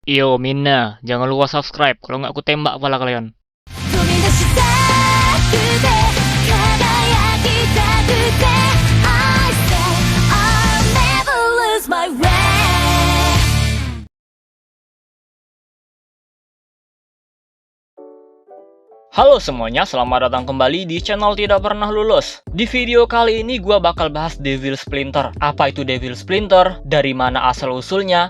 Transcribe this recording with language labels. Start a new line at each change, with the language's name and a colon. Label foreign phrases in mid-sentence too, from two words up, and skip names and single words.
Indonesian: Yo Mina, jangan lupa subscribe, kalau nggak aku tembak kepala kalian.
Japanese: 飛び出したくて輝きたくて
English: I say I'll never lose my way.
Indonesian: Halo semuanya, selamat datang kembali di channel Tidak Pernah Lulus. Di video kali ini gua bakal bahas Devil Splinter. Apa itu Devil Splinter? Dari mana asal-usulnya?